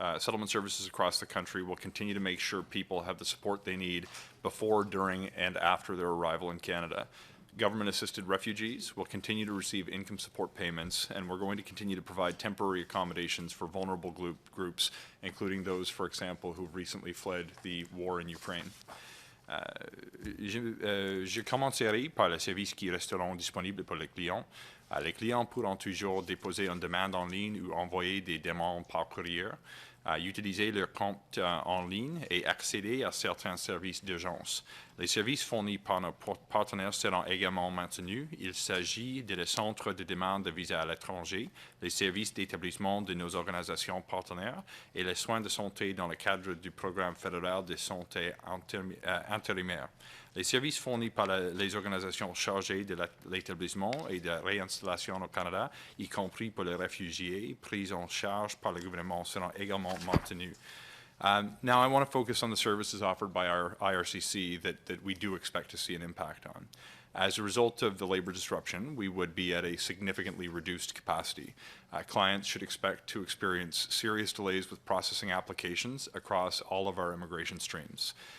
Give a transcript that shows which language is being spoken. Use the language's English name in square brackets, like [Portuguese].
[English] Settlement services across the country will continue to make sure people have the support they need before, during, and after their arrival in Canada. Government-assisted refugees will continue to receive income support payments, and we're going to continue to provide temporary accommodations for vulnerable groups, including those, for example, who recently fled the war in Ukraine. [French] Je commencerai par les services qui resteront disponibles pour les clients. Les clients pourront toujours déposer une demande en ligne ou envoyer des demandes par courrier, utiliser leur compte en ligne et accéder à certains services d'urgence. Les services fournis par nos partenaires seront également maintenus. Il s'agit des centres de demande de visa à l'étranger, les services d'établissement de nos organisations partenaires et les soins de santé dans le cadre du programme fédéral de santé intérimaire. Les services fournis par les organisations chargées de l'établissement et de réinstallation au Canada, y compris pour les réfugiés pris en charge par le gouvernement, seront également maintenus. [English] Now, I want to focus on the services offered by our IRCC that we do expect to see an impact on. As a result of the labor disruption, we would be at a significantly reduced capacity. Clients should expect to experience serious delays with processing applications across all of our immigration streams.